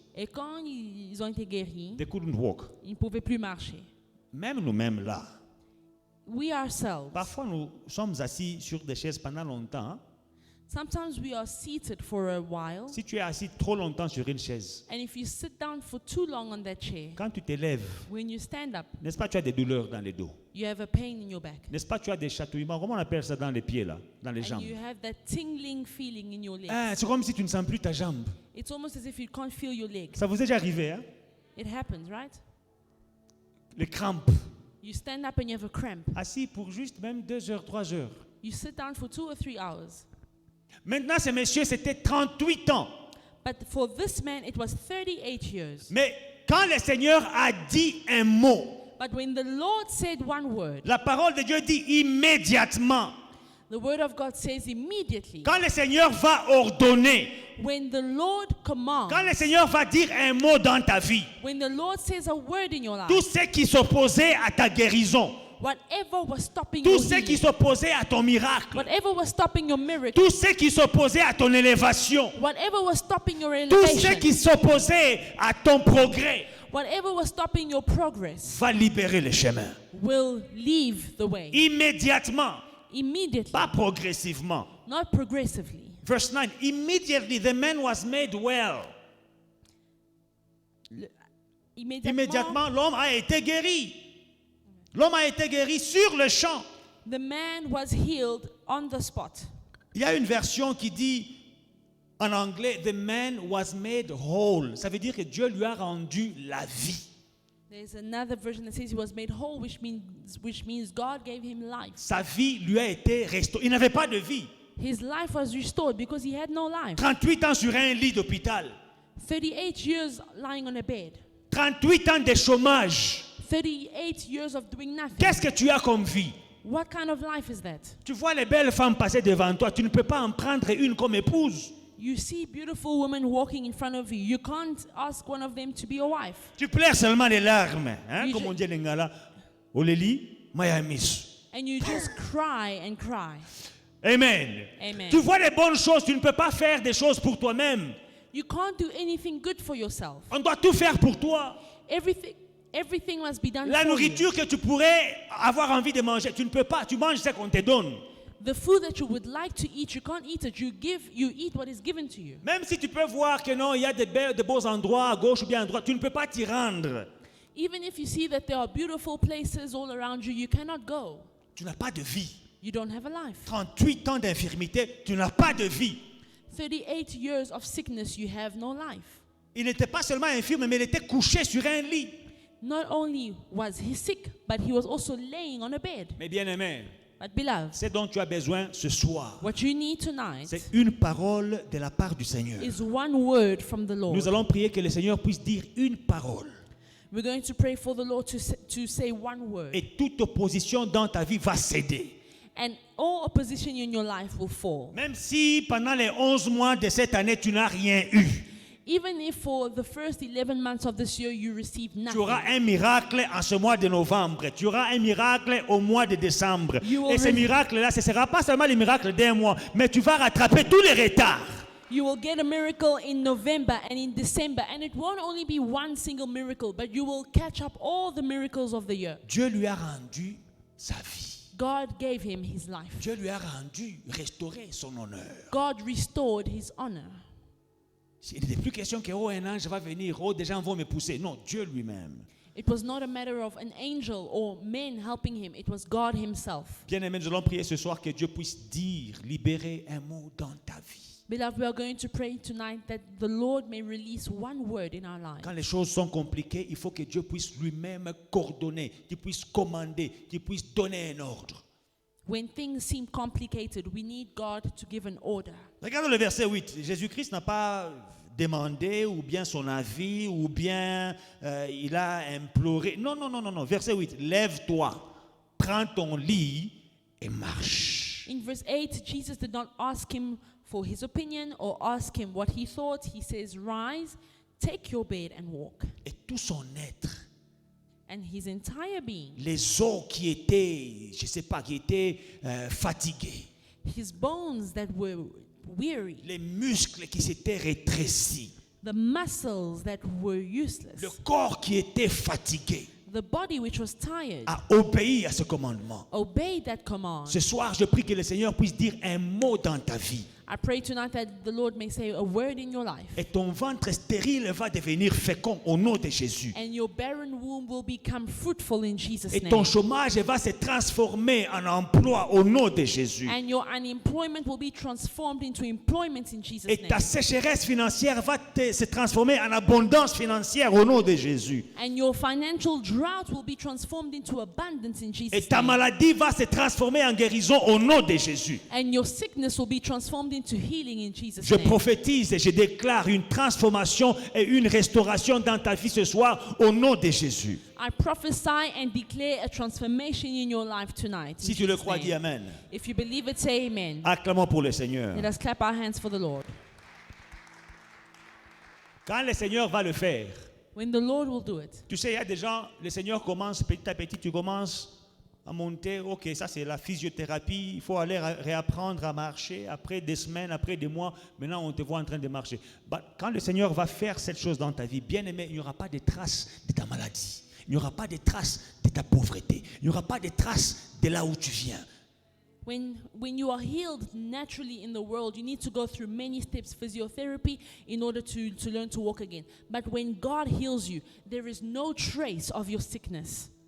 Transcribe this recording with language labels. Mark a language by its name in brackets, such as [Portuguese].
[French] Et quand ils ont été guéris, [English] they couldn't walk. [French] ils ne pouvaient plus marcher. Même nous-mêmes là. [English] We ourselves, [French] Parfois, nous sommes assis sur des chaises pendant longtemps. Hein. [English] sometimes we are seated for a while, [French] Si tu es assis trop longtemps sur une chaise, [English] and if you sit down for too long on that chair, [French] quand tu te lèves, [English] when you stand up, [French] n'est-ce pas, tu as des douleurs dans le dos. [English] you have a pain in your back. [French] N'est-ce pas, tu as des chatouillements. Comment on appelle ça dans les pieds, là, dans les [English] And [French] jambes? [English] you have that tingling feeling in your legs. [French] Ah, c'est comme si tu ne sens plus ta jambe. [English] It's almost as if you can't feel your legs. [French] Ça vous est déjà arrivé, hein? [English] It happens, right? [French] Les crampes. [English] You stand up and you have a cramp. [French] Assis pour juste même 2 heures, 3 heures. [English] You sit down for 2 or 3 hours. [French] Maintenant, ce monsieur, c'était 38 ans. [English] But for this man, it was 38 years. [French] Mais quand le Seigneur a dit un mot, [English] But when the Lord said one word, [French] la parole de Dieu dit immédiatement. [English] The word of God says immediately. [French] Quand le Seigneur va ordonner, [English] When the Lord commands, [French] quand le Seigneur va dire un mot dans ta vie, [English] when the Lord says a word in your life, [French] tout ce qui s'opposait à ta guérison, [English] whatever was stopping [French] tout [English] your [French] ce qui [English] healing, [French] s'opposait à ton miracle, [English] whatever was stopping your miracle, [French] tout ce qui s'opposait à ton élévation, [English] whatever was stopping your [French] tout ce [English] elevation, [French] qui s'opposait à ton progrès, [English] whatever was stopping your progress, [French] va libérer le chemin. [English] will leave the way. [French] Immédiatement, [English] Immediately, [French] pas progressivement. [English] not progressively. Verse 9, immediately the man was made well. [French] Immédiatement, l'homme a été guéri. L'homme a été guéri sur le champ. [English] The man was healed on the spot. [French] Il y a une version qui dit en anglais, [English] the man was made whole. [French] Ça veut dire que Dieu lui a rendu la vie. [English] There's another version that says he was made whole, which means God gave him life. [French] Sa vie lui a été restaurée. Il n'avait pas de vie. [English] His life was restored because he had no life. [French] 38 ans sur un lit d'hôpital. [English] 38 years lying on a bed. [French] 38 ans de chômage. [English] 38 years of doing nothing. [French] Qu'est-ce que tu as comme vie? [English] What kind of life is that? [French] Tu vois les belles femmes passer devant toi. Tu ne peux pas en prendre une comme épouse. [English] You see beautiful women walking in front of you. You can't ask one of them to be your wife. [French] Tu pleures seulement les larmes. Hein, [English] You [French] comme ju- on dit les Lingala. [Lingala] Oleli, Mayamis. [English] And you just cry and cry. Amen. Amen. [French] Tu vois les bonnes choses. Tu ne peux pas faire des choses pour toi-même. [English] You can't do anything good for yourself. [French] On doit tout faire pour toi. [English] Everything must be done [French] La [English] for you. [French] nourriture que tu pourrais avoir envie de manger, tu ne peux pas. Tu manges ce qu'on te donne. [English] The food that you would like to eat, you can't eat it. You eat what is given to you. [French] Même si tu peux voir que non, il y a de beaux endroits à gauche ou bien à droite, tu ne peux pas t'y rendre. [English] Even if you see that there are beautiful places all around you, you cannot go. [French] Tu n'as pas de vie. [English] You don't have a life. [French] 38 ans d'infirmité, tu n'as pas de vie. [English] 38 years of sickness, you have no life. [French] Il n'était pas seulement infirme, mais il était couché sur un lit. [English] Not only was he sick, but he was also laying on a bed. [French] Mais bien aimé, [English] But beloved, [French] ce dont tu as besoin ce soir, [English] what you need tonight [French] c'est une parole de la part du Seigneur. [English] is one word from the Lord. [French] Nous allons prier que le Seigneur puisse dire une parole. [English] We're going to pray for the Lord to say one word. [French] Et toute opposition dans ta vie va céder. [English] And all opposition in your life will fall. [French] Même si pendant les 11 mois de cette année, tu n'as rien eu. [English] Even if for the first 11 months of this year you receive [French] Tu auras [English] nothing, [French] un miracle en ce mois de novembre. Tu auras un miracle au mois de décembre. [English] You will [French] Et ce re- miracle-là, ce ne sera pas seulement le miracle d'un mois, mais tu vas rattraper tous les retards. [English] you will get a miracle in November and in December, and it won't only be one single miracle, but you will catch up all the miracles of the year. [French] Dieu lui a rendu sa vie. [English] God gave him his life. [French] Dieu lui a rendu, restauré son honneur. [English] God restored his honor. [French] Il n'était plus question que oh, un ange va venir, oh, des gens vont me pousser. Non, Dieu lui-même. [English] It was not a matter of an angel or men helping him, it was God himself. [French] Bien-aimés, nous allons prier ce soir que Dieu puisse dire, libérer un mot dans ta vie. [English] Beloved, we are going to pray tonight that the Lord may release one word in our lives. [French] Quand les choses sont compliquées, il faut que Dieu puisse lui-même coordonner, qu'il puisse commander, qu'il puisse donner un ordre. [English] When things seem complicated, we need God to give an order. [French] Regardons le verset 8. Jésus-Christ n'a pas demandé ou bien son avis ou bien il a imploré. Non, non, non, non, non. Verset 8. Lève-toi, prends ton lit et marche. [English] In verse 8, Jesus did not ask him for his opinion or ask him what he thought. He says, rise, take your bed and walk. [French] Et tout son être, [English] And his entire being, [French] les os qui étaient, je ne sais pas, qui étaient fatigués, [English] his bones that were weary, [French] les muscles qui s'étaient rétrécis, [English] the muscles that were useless, [French] le corps qui était fatigué, [English] the body which was tired, [French] a obéi à ce commandement. [English] obeyed that command. [French] Ce soir, je prie que le Seigneur puisse dire un mot dans ta vie. [English] I pray tonight that the Lord may say a word in your life. [French] Et ton ventre stérile va devenir fécond au nom de Jésus. [English] And your barren womb will become fruitful in Jesus' [French] Et ton [English] name. [French] chômage va se transformer en emploi au nom de Jésus. [English] And your unemployment will be transformed into employment in Jesus' [French] Et ta [English] name. [French] sécheresse financière va se transformer en abondance financière au nom de Jésus. [English] And your financial drought will be transformed into abundance in [French] Et [English] Jesus' [French] ta [English] name. [French] maladie va se transformer en guérison au nom de Jésus. [English] And your sickness will be transformed into healing in Jesus' [French] Je [English] name. [French] prophétise et je déclare une transformation et une restauration dans ta vie ce soir au nom de Jésus. [English] I prophesy and declare a transformation in your life tonight. in [French] Si tu le [English] Jesus' [French] crois, [English] name. [French] dis Amen. [English] If you believe it, say amen. [French] Acclamons pour le Seigneur. [English] Let us clap our hands for the Lord. [French] Quand le Seigneur va le faire, [English] When the Lord will do it. [French] tu sais, il y a des gens, le Seigneur commence petit à petit, tu commences à monter, ok, ça c'est la physiothérapie, il faut aller réapprendre à marcher, après des semaines, après des mois, maintenant on te voit en train de marcher. Quand le Seigneur va faire cette chose dans ta vie, bien aimé, il n'y aura pas de traces de ta maladie, il n'y aura pas de traces de ta pauvreté, il n'y aura pas de traces de là où tu viens. [English] When you are healed naturally in the world, you need to go through many steps, physiotherapy, in order to learn to walk again. But when God heals you, there is no trace of your sickness.